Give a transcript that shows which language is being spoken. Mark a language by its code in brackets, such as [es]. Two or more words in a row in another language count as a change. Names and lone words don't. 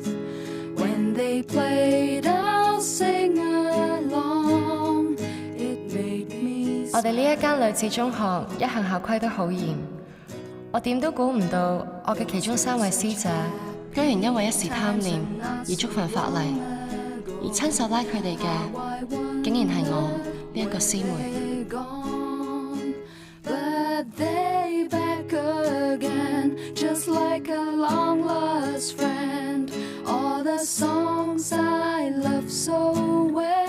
[en] When they played, I'll sing along. It made me. [yue] 我哋呢一間女子中學一向校規都好嚴，我點都估唔到我嘅其中3位師姐，居然因為一時貪念而觸犯法例，而親手拉佢哋嘅，竟然係我呢一個師妹。 [en] But they back again, just like a long lost friend. All the songs I love so well.